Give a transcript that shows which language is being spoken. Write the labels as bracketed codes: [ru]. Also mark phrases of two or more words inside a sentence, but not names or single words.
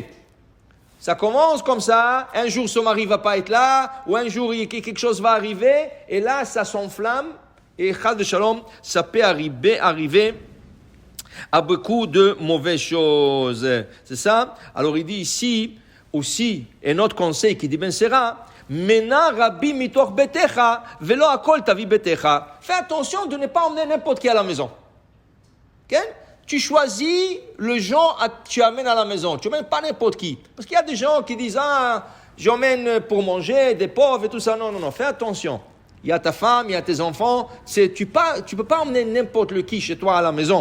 [fr] Ça commence comme ça, un jour son mari va pas être là, ou un jour quelque chose va arriver, et là ça s'enflamme, et [he] חס ושלום, [fr] ça peut arriver à beaucoup de mauvaises choses. C'est ça? Alors il dit ici aussi, un autre conseil qui dit Ben Sira, [he] מנע רבים מתוך ביתך ולא כל תביא ביתך. [fr] Fais attention de ne pas emmener n'importe qui à la maison. Okay? Tu choisis le gens que tu amènes à la maison. Tu n'emmènes pas n'importe qui. Parce qu'il y a des gens qui disent, j'emmène pour manger, des pauvres et tout ça. Non, fais attention. Il y a ta femme, il y a tes enfants. Tu peux pas emmener n'importe qui chez toi à la maison.